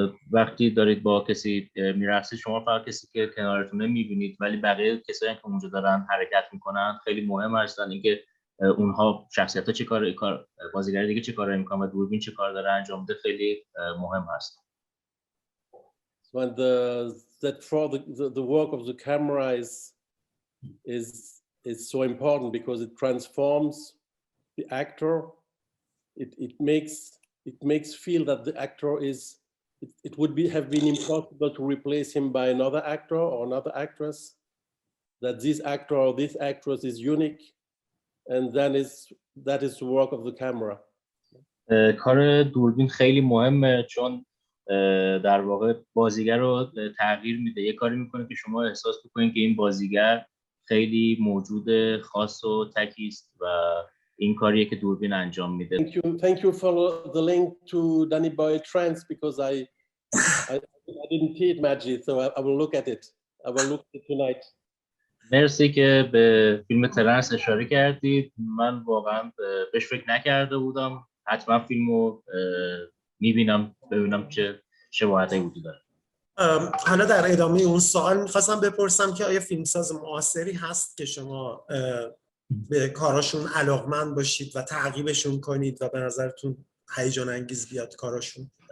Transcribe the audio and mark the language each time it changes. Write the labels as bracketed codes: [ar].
[fa] وقتی دارید با کسی میرقصید شما فقط کسی که کنارتونه میبینید، ولی بقیه کسایی که اونجا دارن حرکت میکنن خیلی مهم هستن، اینکه اونها شخصیت‌ها چه کار بازیگر دیگه چه کارایی میکنن و دوربین چه کار داره انجام میده خیلی مهم هست. [en] And that for the work of the camera is so important because it transforms the actor. It makes feel that the actor is. It would have been impossible to replace him by another actor or another actress. That this actor or this actress is unique, and that is the work of the camera. [fa] کار دوربین خیلی مهمه چون در واقع بازیگر رو تغییر میده. یه کاری میکنه که شما احساس بکنید که این بازیگر خیلی موجود خاص و تکی است و این کاریه که دوربین انجام میده. [en] Thank you for the link to Danny Boy Trance because I didn't see it, Majid, so I will look at it. I will look at it tonight. [fa] مرسی که به فیلم ترنس اشاره کردید. من واقعا بهش فکر نکرده بودم. حتما فیلمو میبینم ببینم چه شباهتایی وجود داره. حالا در ادامه اون سوال میخواستم بپرسم که آیا فیلمساز معاصری هست که شما به کاراشون علاقمند باشید و تعقیبشون کنید و به نظرتون هیجان انگیز بیاد کاراشون؟